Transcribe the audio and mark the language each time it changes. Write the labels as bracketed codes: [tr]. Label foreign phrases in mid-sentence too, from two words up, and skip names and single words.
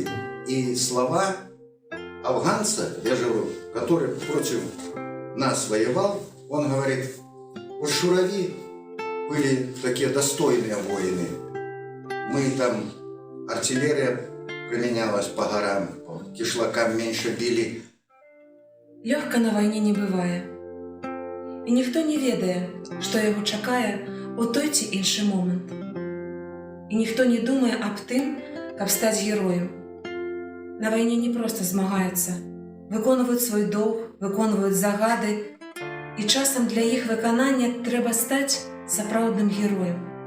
[ru] И слова афганца, я же говорю, который против нас воевал, он говорит: вот Шурави были такие достойные воины. Мы там, артиллерия применялась по горам, по кишлакам меньше били. [be] Лёгка на вайне не бывае. І ніхто не ведае, што яго чакае у той ці іншы момант. І ніхто не думае аб тым, каб стаць героем. На вайне не проста змагаюцца, выконваюць свой доўг, выконваюць загады, і часам для іх выканання трэба стаць сапраўдным героем.